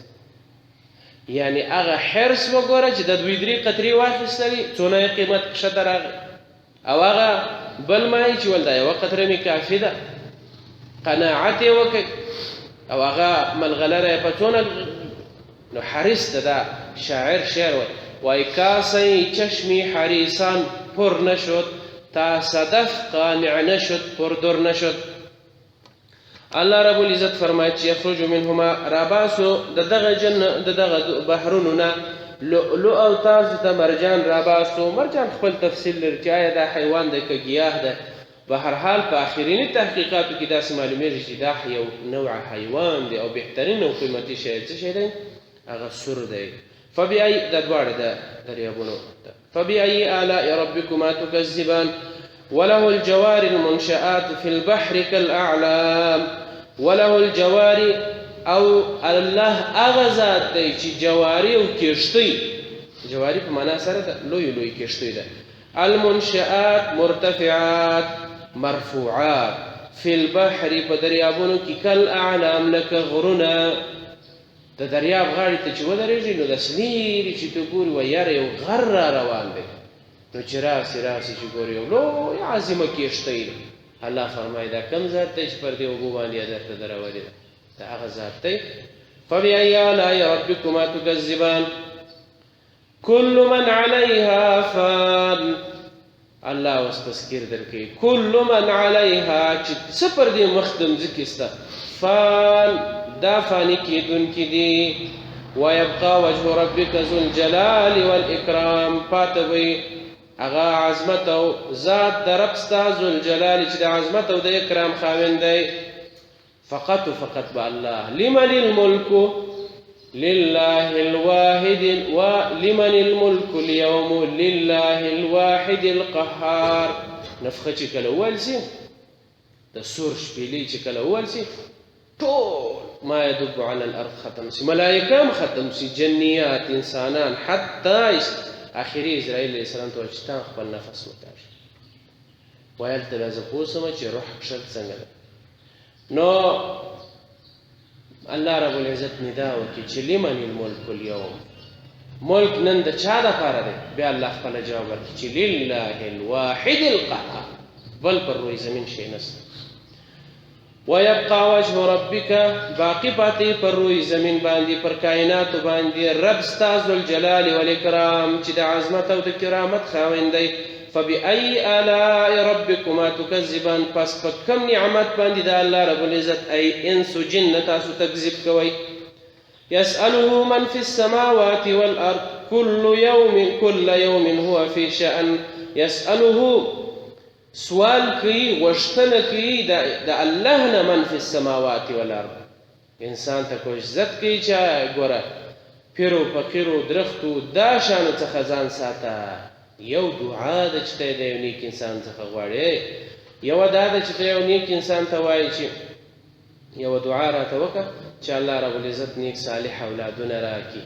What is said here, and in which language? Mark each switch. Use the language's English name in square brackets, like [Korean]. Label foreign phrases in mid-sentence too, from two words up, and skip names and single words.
[Pashto] یعنې هغه حرص وګوره چې د دوی درې قطرې واخیستلې څونه یې قیمت کښته راغی، او هغه بل مایي چې ول دا یوه قطره مې کافي ده، قناعت یې وکړ او هغه ملغلره یې په څونه. نو حریص ده. دا شاعر شعر وایي [Persian] کاسه چشمی حریصان پر نشد تا صدف قانع نشد پر در نشد. [Arabic] الله رب العزت [Pashto] فرمایي چې [Arabic] یخرج منهما [Pashto] راباسو د دغه بحرونو نه لؤلؤ او تاسو ته مرجان راباسو. مرجان خپل تفصیل لري چې آیا دا حیوان دی که ګیاه ده. به هر حال په آخریني تحقیقاتو کې داسې معلومیږي چې دا یو نوع حیوان دی او بهترین او قیمتي شی څه شی دی؟ هغه سور دی. [Arabic] فبأي [Pashto] دا دواړه د دریابونو [Arabic] فبأي آلاء ربكما تكذبان وله الجوار المنشآت في البحر كالأعلام. وله الجوار [Pashto] او الله هغه ذات دی چې جواري او کښتۍ، جواري په معنا سره ده لوی کښتۍ ده، [Arabic] المنشآت مرتفعات مرفوعات، فی البحر [Pashto] په دریابونو کې [Arabic] کالأعلام [Pashto] لکه غرونه. د دریاب غاړې ته چې ودرېږي نو داسې لیرې چې ته ګوري وایي یاره یو غر را روان دی، نو چې راسي چې ګوري یو لوی عظیمه کښتۍ ده. [Arabic] الله فرمایي [Pashto] دا کوم ذات دی چې پر دې اوبو باندې یې درته درولې ده؟ دا هغه ذات دی. [Arabic] فبأي آلاء ربكما تكذبان كل من عليها فان. [Pashto] الله اوس تذکیر درکوي [Arabic] كل من عليها [Pashto] چې څه پر دې مخ د مځکې شته، فان دا فانی کیدونکي دي. [Arabic] ويبقى وجه ربك ذو الجلال والإكرام، [Pashto] پاتوي اغا عظمت او ذات در رب ستا [Arabic] ذو الجلال [Pashto] چې د عظمت او د اکرام خاوند دی. [Persian] فقط با الله. [Arabic] لمن الملك لله الواحد ولمن الملك اليوم لله الواحد القهار. [Pashto] نفخه چې کله اول سي د سور شپېلې چې کله اول سي ټول [Arabic] ما يدب على الارض [Pashto] ختم سي، ملائکه ختم سي، جنيات انسانان حتى اخري [Arabic] اسرائيل عليه السلام [Pashto] ته چې خپل نفس وتاش ویل ته زه پوسم چې روح کښل څنګه ده. نو [Arabic] الله رب العزت [Pashto] ندا وکړي چې [Arabic] لمن الملك اليوم، [Pashto] ملک نن د چا دپاره دی؟ بیا الله خپله جواب ورکړي چې [Arabic] لله الواحد القهار، [Pashto] بل پر روی زمین شی نشته. [Arabic] ويبقى وجه ربك، [Pashto] باقی پاتې پر روی زمین باندې پر کائناتو باندې رب ستا [Arabic] ذو الجلال والاکرام [Pashto] چې د عظمت او د کرامت خاوند دی. [Arabic] فبأي آلاء ربكما تكذبان، [Pashto] پس په کوم نعمت باندې د [Arabic] الله رب العزت [Persian] ای انس و جن [Pashto] تاسو تکذب کوئ. [Arabic] يسأله من في السماوات والأرض كل يوم هو في شأن. [Pashto] يسأله سوال کوي، غوښتنه کوي د الله نه [Arabic] من في السماوات والأرض. [Pashto] انسان ته کوښ عزت کوي چې ګوره پیرو فقیرو درختو دا شانو څخه ځان ساته. یو دعا ده چې ته د یو نیک انسان څخه غواړې، یوه دا ده چې ته یو نیک انسان ته وایې چې یوه دعا راته وکړه چې [Arabic] الله رب العزت [Pashto] نیک صالح اولادونه راکړي.